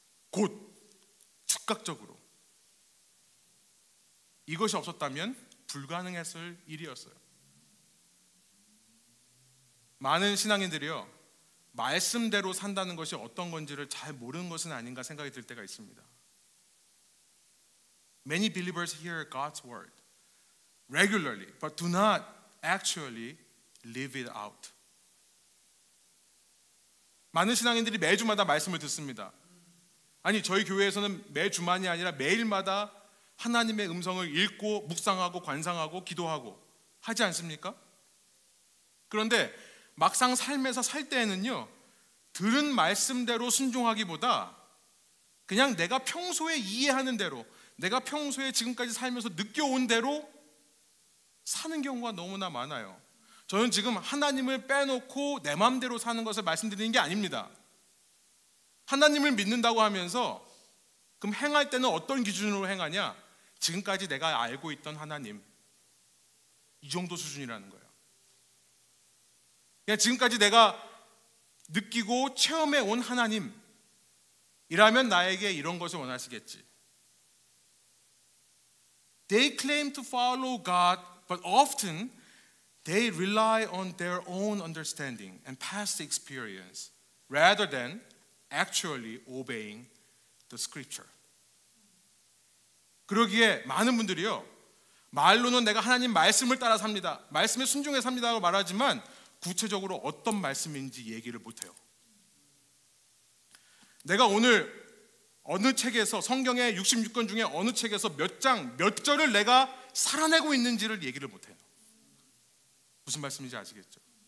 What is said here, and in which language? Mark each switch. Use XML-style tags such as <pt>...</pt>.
<ko>곧 즉각적으로 이것이 없었다면 불가능했을 일이었어요. 많은 신앙인들이요, 말씀대로 산다는 것이 어떤 건지를 잘 모르는 것은 아닌가 생각이 들 때가 있습니다.</ko> <en>Many believers hear God's word regularly, but do not actually live it out.</en> <ko>많은 신앙인들이 매주마다 말씀을 듣습니다. 아니, 저희 교회에서는 매주만이 아니라 매일마다 하나님의 음성을 읽고 묵상하고 관상하고 기도하고 하지 않습니까? 그런데 막상 삶에서 살 때에는요, 들은 말씀대로 순종하기보다 그냥 내가 평소에 이해하는 대로, 내가 평소에 지금까지 살면서 느껴온 대로 사는 경우가 너무나 많아요. 저는 지금 하나님을 빼놓고 내 마음대로 사는 것을 말씀드리는 게 아닙니다. 하나님을 믿는다고 하면서 그럼 행할 때는 어떤 기준으로 행하냐? 지금까지 내가 알고 있던 하나님, 이 정도 수준이라는 거예요. 그냥 지금까지 내가 느끼고 체험해 온 하나님이라면 나에게 이런 것을 원하시겠지.</ko> <en>They claim to follow God, but often they rely on their own understanding and past experience rather than actually obeying the scripture.</en> <ko>그러기에 많은 분들이요, 말로는 내가 하나님 말씀을 따라 삽니다, 말씀에 순종해 삽니다라고 말하지만 구체적으로 어떤 말씀인지 얘기를 못해요. 내가 오늘 어느 책에서, 성경의 66권 중에 어느 책에서 몇 장, 몇 절을 내가 살아내고 있는지를 얘기를 못해요. 무슨 말씀인지 아시겠죠?</ko>